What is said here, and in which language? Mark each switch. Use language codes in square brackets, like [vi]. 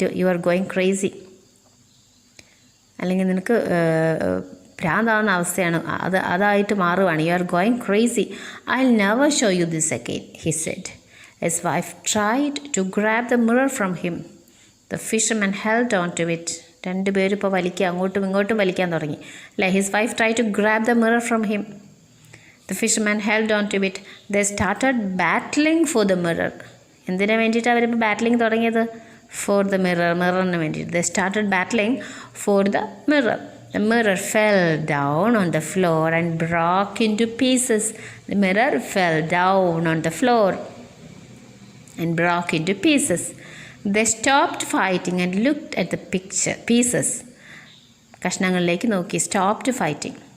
[en] you are going crazy, [ml] അല്ലെങ്കിൽ നിനക്ക് ഭ്രാന്താവുന്ന അവസ്ഥയാണ്, അതായിട്ട് മാറുവാണ്. [en] You are going crazy. I will never show you this again, he said. His wife tried to grab the mirror from him. The fisherman held on to it. [ml] രണ്ടുപേരും ഇപ്പോൾ വലിക്കുക, അങ്ങോട്ടും ഇങ്ങോട്ടും വലിക്കാൻ തുടങ്ങി അല്ലേ? [en] His wife tried to grab the mirror from him. The fisherman held on to it. They started battling for the mirror. [ml] എന്തിനു വേണ്ടിയിട്ടാണ് അവരിപ്പോൾ ബാറ്റിലിംഗ് തുടങ്ങിയത്? [en] For the mirror. [ml] മിററിന് വേണ്ടിയിട്ട്. [en] They started battling for the mirror. The mirror fell down on the floor and broke into pieces. The mirror fell down on the floor and broke into pieces. They stopped fighting and looked at the pieces. [ml] കഷ്ണങ്ങളിലേക്ക് നോക്കി. [en] Stopped fighting.